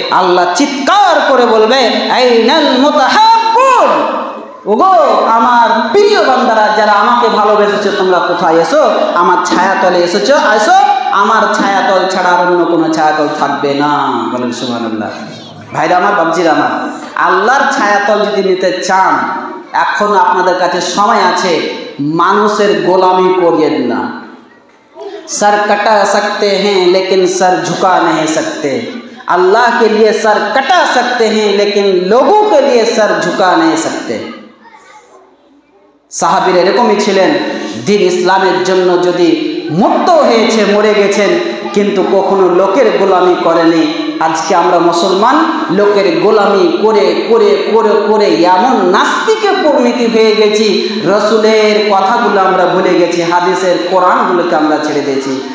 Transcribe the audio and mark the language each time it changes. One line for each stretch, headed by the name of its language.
Bangla: আল্লাহ চিৎকার করে বলবে,
Arabic: আইনাল মুতাহাব্বুন,
Bangla: ওগো আমার প্রিয় বান্দারা, যারা আমাকে ভালোবেসেছো, তোমরা কোথায়? এসো আমার ছায়াতলে এসেছো, আসো আমার ছায়াতল ছাড়া অন্য কোনো ছায়াতল থাকবে না। বলেন সুবহানাল্লাহ। ভাইরা আমার, বাবজিরা আমার, আল্লাহর ছায়াতল যদি নিতে চান, এখন আপনাদের কাছে সময় আছে। মানুষের গোলামি করিয়েন না।
Hindi: सर कटा सकते हैं लेकिन सर झुका नहीं सकते। अल्लाह के लिए सर कटा सकते हैं लेकिन लोगों के लिए सर झुका नहीं सकते।
Bangla: সাহাবীরা এরকমই ছিলেন, দ্বীন ইসলামের জন্য যদি মুক্ত হয়েছে, মরে গেছেন, কিন্তু কখনো লোকের গোলামি করেনি। আজকে আমরা মুসলমান লোকের গোলামি করে করে করে করে এমন নাস্তিকে পরিণতি হয়ে গেছি, রসুলের কথাগুলো আমরা ভুলে গেছি, হাদিসের কোরআনগুলোকে আমরা ছেড়ে দিয়েছি।